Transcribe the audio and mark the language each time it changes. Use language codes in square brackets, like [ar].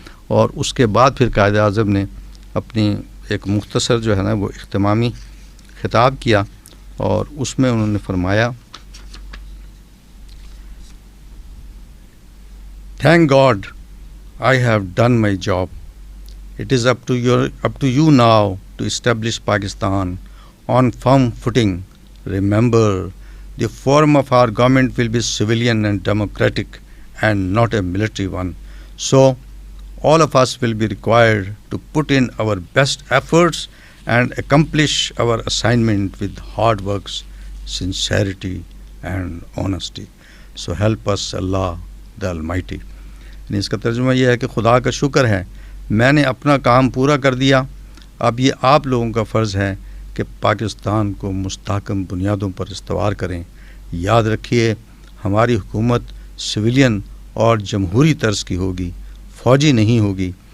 [ur] اور اس کے بعد پھر قائد اعظم نے اپنی ایک مختصر جو ہے نا وہ اختتامی خطاب کیا اور اس میں انہوں نے فرمایا، [en] Thank God I have done my job It is up to you now to establish Pakistan on firm footing. Remember, the form of our government will be civilian and democratic and not a military one. So, all of us will be required to put in our best efforts and accomplish our assignment with hard work, sincerity and honesty. So help us Allah the Almighty. [ur] یعنی اس کا ترجمہ یہ ہے کہ خدا کا شکر ہے میں نے اپنا کام پورا کر دیا، اب یہ آپ لوگوں کا فرض ہے کہ پاکستان کو مستحکم بنیادوں پر استوار کریں. یاد رکھیے ہماری حکومت سویلین اور جمہوری طرز کی ہوگی، فوجی نہیں ہوگی.